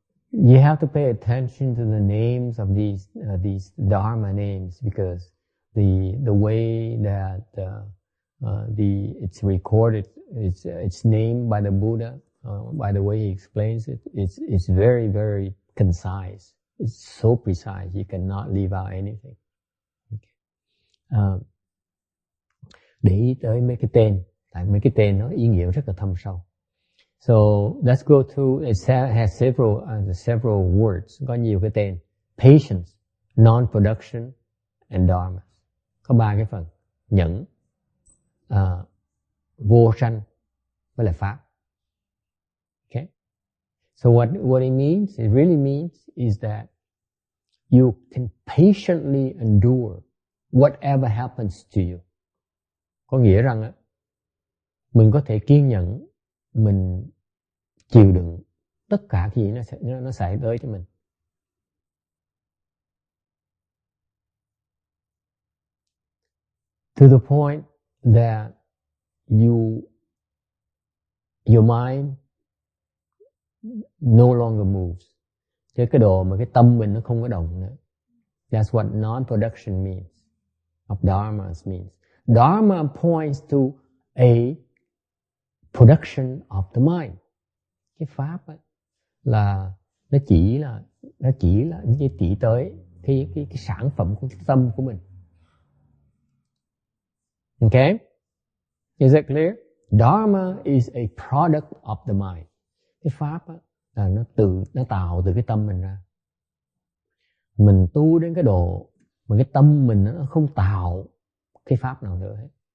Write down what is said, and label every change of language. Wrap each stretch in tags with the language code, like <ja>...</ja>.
<en>You have to pay attention to the names of these dharma names, because the way that it's recorded, it's named by the Buddha, by the way he explains it, it's very, very concise. It's so precise, you cannot leave out anything. Okay.</en> <vi>Để ý tới mấy cái tên, tại mấy cái tên nó ý nghĩa rất là thâm sâu.</vi> <en>So let's go through. It has several words.</en> <vi>Có nhiều cái tên.</vi> <en>Patience, non-production, and dharma.</en> <vi>Có 3 cái phần. Nhẫn, vô sanh, với là pháp. Okay.</vi> <en>So what it means? It really means is that you can patiently endure whatever happens to you.</en> <vi>Có nghĩa rằng mình có thể kiên nhẫn, mình chịu đựng tất cả cái gì nó xảy tới cho mình.</vi> <en>To the point that your mind no longer moves.</en> <vi>Cái độ mà cái tâm mình nó không có động nữa.</vi> <en>That's what non-production means, of dharmas means. Dharma points to a production of the mind.</en> <vi>Cái pháp ấy là nó chỉ tới cái sản phẩm của cái tâm của mình.</vi> <en>Okay? Is that clear? Dharma is a product of the mind.</en> <vi>Cái pháp ấy là nó tạo từ cái tâm mình ra. Mình tu đến cái độ mà cái tâm mình nó không tạo cái pháp nào nữa hết.</vi>